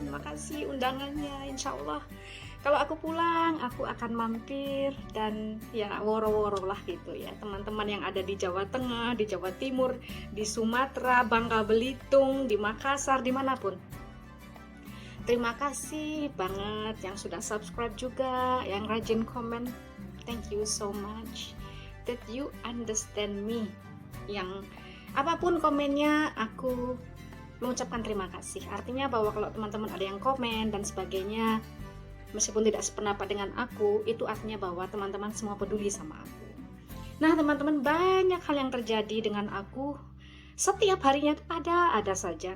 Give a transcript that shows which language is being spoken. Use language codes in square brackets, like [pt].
[id] Makasih undangannya. Insya Allah kalau aku pulang aku akan mampir dan ya woro-woro lah gitu ya, teman-teman yang ada di Jawa Tengah, di Jawa Timur, di Sumatera, Bangka Belitung, di Makassar, dimanapun. Terima kasih banget yang sudah subscribe juga, yang rajin komen. [en] Thank you so much that you understand me. [id] Yang apapun komennya aku mengucapkan terima kasih. Artinya bahwa kalau teman-teman ada yang komen dan sebagainya, meskipun tidak sependapat dengan aku, itu artinya bahwa teman-teman semua peduli sama aku. Nah teman-teman, banyak hal yang terjadi dengan aku setiap harinya tuh ada saja.